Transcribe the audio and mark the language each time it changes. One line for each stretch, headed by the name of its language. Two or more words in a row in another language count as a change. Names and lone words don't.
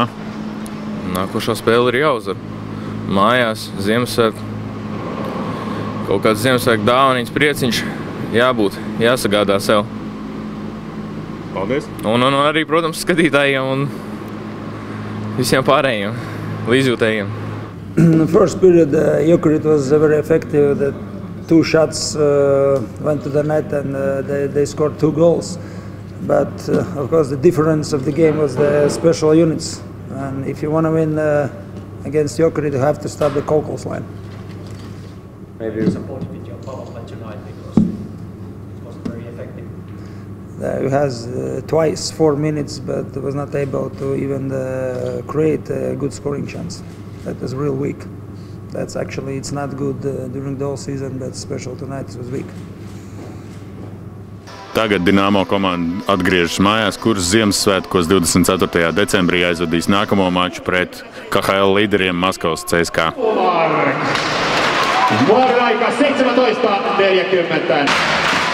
Latvian: Nākošā spēle ir jāuzvar. Mājās, Ziemassvētku. Kaut kāds Ziemassvētku dāvaniņas prieciņš jābūt, jāsagādā sev. Paldies! Un arī, protams, skatītājiem un visiem pārējiem, līdzjūtējiem.
English: In the first period, Jokerit was very effective. The 2 shots went to the net and they scored 2 goals. But of course, the difference of the game was the special units. And if you want to win against Jokerit, you have to stop the Kokos line. Maybe disappointed with your power play tonight because it wasn't very effective. He has twice 4 minutes, but was not able to even create a good scoring chance. That was real weak. That's actually, it's not good during the whole season, but special tonight it was weak.
Latvian: Tagad Dinamo komanda atgriežas mājās, kuras Ziemassvētkos 24. decembrī aizvadīs nākamo maču pret KHL līderiem Maskavas CSKA.
Finnish: Vuoroaika 17:40.